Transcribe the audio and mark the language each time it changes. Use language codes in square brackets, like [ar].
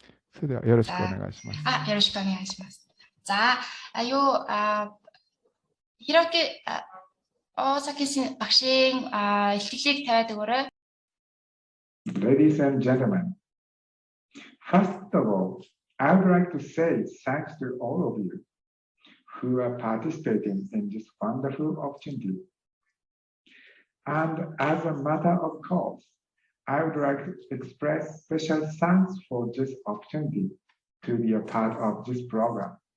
[ja] それではよろしくお願いします。よろしくお願いします。 [mn] За Hiroki Osaki багшийн ихтгэлийг тавиад өгөөрэй. [en] Ladies and gentlemen, first of all, I would like to say thanks to all of you who are participating in this wonderful opportunity. And as a matter of course, I would like to express special thanks for this opportunity to be a part of this program.